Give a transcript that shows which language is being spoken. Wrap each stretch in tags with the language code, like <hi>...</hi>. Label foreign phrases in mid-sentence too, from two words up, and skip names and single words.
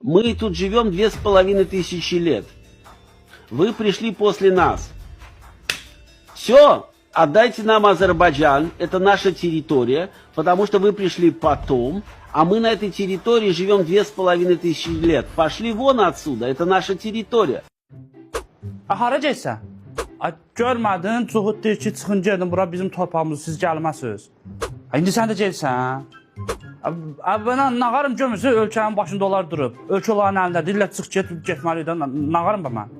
<ru>Мы тут живем 2500 лет. Вы пришли после нас. Все, отдайте нам Азербайджан, это наша территория, потому что вы пришли потом, а мы на этой территории живем 2500 lет. Пошли вон отсюda, это наша территория.</ru> <az>Hara getsən? Görmədin, Cuhud deyir ki, çıxın gedin, bura bizim torpağımız, siz gəlməsiniz. İndi sən də gelsən. Mən nağarım görmürsün, ölkənin başında onlar durub. Ölkə onların əlində, deyirlər çıx getməliydi, nağarım ba mən.</az>